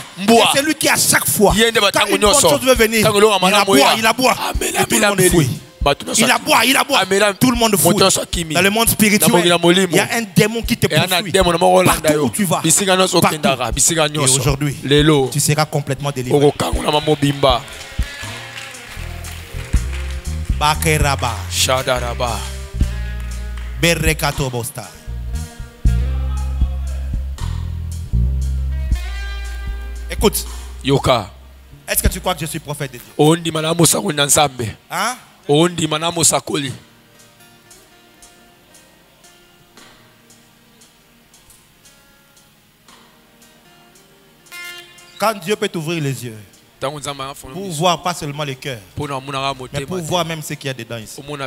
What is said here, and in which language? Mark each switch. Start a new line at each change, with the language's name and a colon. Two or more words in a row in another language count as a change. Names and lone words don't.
French: Et c'est lui qui à chaque fois, quand une bonne chose veut venir, il aboie. Et tout le monde fouille. Il aboie. Tout le monde fouille. Dans le monde spirituel, il y a un démon qui te poursuit. Partout où tu vas. Et aujourd'hui, tu seras complètement délivré. Bakeraba. Shadaraba. Berrekato Bosta. Écoute. Yoka. Est-ce que tu crois que je suis prophète de Dieu? Hein? Quand Dieu peut t'ouvrir les yeux pour voir pas seulement le cœur, mais pour voir même ce qu'il y a dedans ici.